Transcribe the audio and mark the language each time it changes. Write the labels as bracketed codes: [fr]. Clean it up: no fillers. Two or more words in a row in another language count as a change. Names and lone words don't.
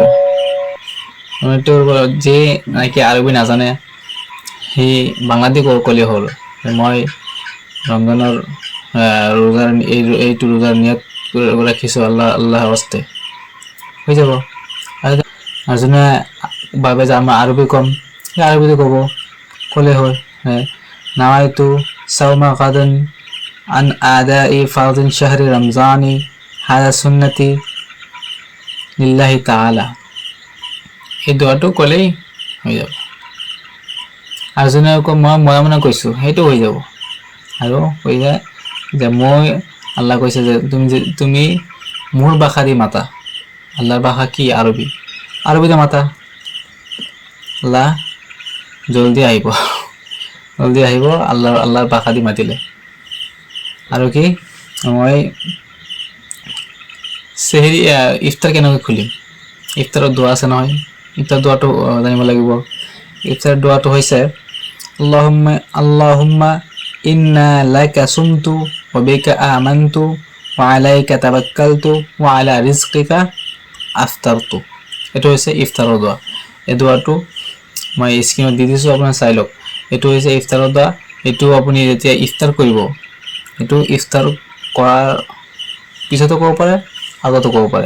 [as] নিয়তটো যে নাকি আৰবী নাজানে সেই বাংলাতে ক'লে হ'ল, মই ৰমজানৰ এইটো ৰোজাৰ নিয়ত ৰাখিছোঁ আল্লাহ হস্তে, হৈ যাব। আৰু যোনে ভাবে যে আমাৰ আৰবী কম, সেই আৰবীতে ক'লে হয়। [ar] نويت صوم غد عن أداء فرض شهر رمضان هذه السنة لله تعالى, [as] এই দোৱাটো ক'লেই হৈ যাব। আৰু যোনে মই মনে কৈছোঁ, সেইটো হৈ যাব। আৰু কৈ যায় যে মই, আল্লাহ কৈছে যে তুমি মোৰ ভাষা দি মাতা। আল্লাহৰ ভাষা কি, আৰবী। আৰবীতে মাতা। আল্লাহ জলদি আহিব আল্লাহৰ ভাষা দি মাতিলে। আৰু কি, মই চেহৰি ইফতাৰ কেনেকৈ খুলিম, ইফতাৰৰ দোৱা আছে নহয়। ইফতাৰ দোৱাটো জানিব লাগিব। ইফতাৰ দোৱাটো হৈছে [ar] اللهم إنا لك صمت وبك آمنت وعليك توكلت وعلى رزقك أفطرت. [as] এটা হৈছে ইফতাৰৰ দোৱা। এই দোৱাটো মই স্ক্ৰীনত দি দিছোঁ, আপোনাৰ চাই লওক। এইটো হৈছে ইফতাৰৰ দোৱা। এইটো আপুনি যেতিয়া ইফতাৰ কৰিব, এইটো ইফতাৰ কৰাৰ পিছতো ক'ব পাৰে, আগতো ক'ব পাৰে।